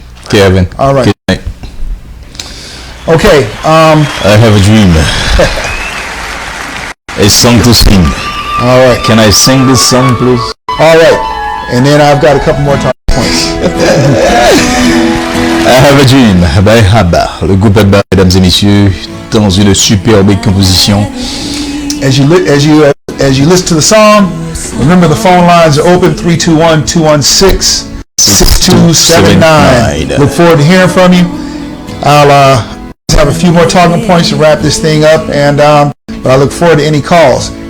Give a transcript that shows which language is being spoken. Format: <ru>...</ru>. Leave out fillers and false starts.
<en>Kevin. All right. Good night. Okay. I have a dream. A song to sing. All right. Can I sing this song, please? All right. And then I've got a couple more talking points. I have a dream by Abba.</en> <fr>Le groupe Abba, mesdames et messieurs, dans une superbe composition.</fr> <en>As you listen to the song, remember the phone lines are open: 321-216-6279. Look forward to hearing from you. I'll have a few more talking points to wrap this thing up, and but I look forward to any calls.</en>